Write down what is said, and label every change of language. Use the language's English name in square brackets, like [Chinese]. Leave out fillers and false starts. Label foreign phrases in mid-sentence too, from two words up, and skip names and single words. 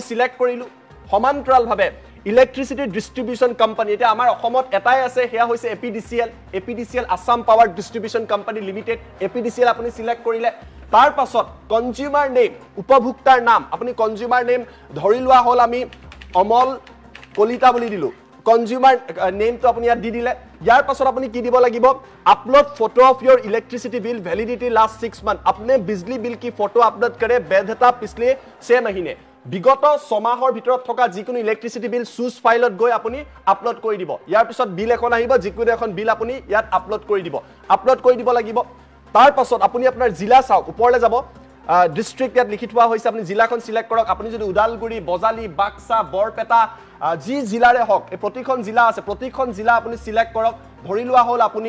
[Assamese] সিলেক্ট কৰিলো সমান্তৰালভাৱে [English] electricity distribution company [Assamese] এটা আমাৰ অসমত এটাই আছে হেয়া হৈছে এপিডিসিএল আসাম পাৱাৰ ডিস্ট্ৰিবিউশন কোম্পানী লিমিটেড এপিডিসিএল আপুনি সিলেক্ট কৰিলে তাৰ পাছত [English] consumer name [Assamese] উপভোক্তাৰ নাম আপুনি [English] consumer name [Assamese] ধৰি লোৱা হল আমি অমল কলিতা বুলি দিলো কনজিউমাৰ নেমটো আপুনি ইয়াত দি দিলে ইয়াৰ পাছত আপুনি কি দিব লাগিব [English] Upload photo of your electricity bill validity last 6 month [Hindi] आपने बिजली बिल की फोटो अपलोड करे वैधता पिछले 6 महीने [Assamese] বিগত 6 মাহৰ ভিতৰত থকা যিকোনো [English] electricity bill [Assamese] সুজ ফাইলত গৈ আপুনি আপলোড কৰি দিব ইয়াৰ পিছত বিল এখন আহিব যিকোনো এখন বিল আপুনি ইয়াত আপলোড কৰি দিব লাগিব তাৰ পাছত আপুনি আপোনাৰ জিলা চাওক ওপৰলে যাব ডিস্ট্ৰিক্ট ইয়াত লিখি থোৱা হৈছে আপুনি জিলাখন সিলেক্ট কৰক আপুনি যদি উদালগুৰি বজালি বাক্সা বৰপেটা যি জিলাৰে হওক এই প্ৰতিখন জিলা আছে প্ৰতিখন জিলা আপুনি সিলেক্ট কৰক ধৰি লোৱা হল